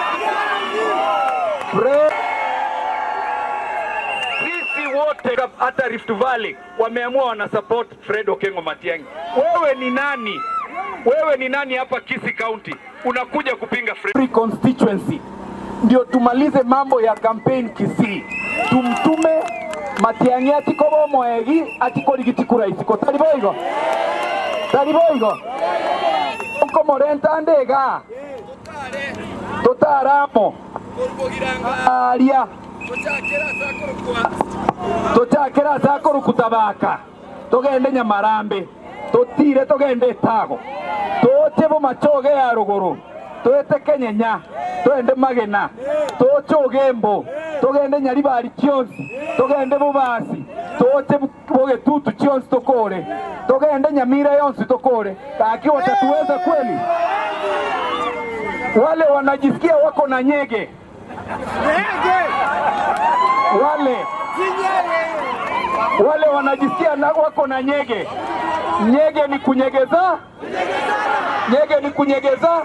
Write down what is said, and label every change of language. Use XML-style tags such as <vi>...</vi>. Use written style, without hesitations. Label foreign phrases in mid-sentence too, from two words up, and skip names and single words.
<sw>Sisi wote hata Rift Valley wameamua wana support Fred Okengo Matiang'i. Wewe ni nani? Wewe ni nani hapa Kisii County unakuja kupinga Free constituency? Ndio tumalize mambo ya campaign Kisii.</sw> <guz>Tumtume Matiang'i atikobo moegi atikori gitikura isiko taliboigo. Taliboigo. Onko morenta ndega. Totaramo. Aria. Tochakera sakoro kutabaka. Togende Nyamarambe. Totire togende Tago. Tochebo machoge ya ruguru. Toete Kenyenya. Toende Magena. Tochogembo. Togende Nyaribari Chionsi. Togende Bubasi. Toche boge tutu Chionsi tokore. Togende Nyamira yonsi tokore.</guz> <sw>Kaki watatuweza kweli? Wale wanajisikia wako na nyege. Wale wanajisikia wako na nyege. Nyege ni kunyegeza. Nyege ni kunyegeza.</sw>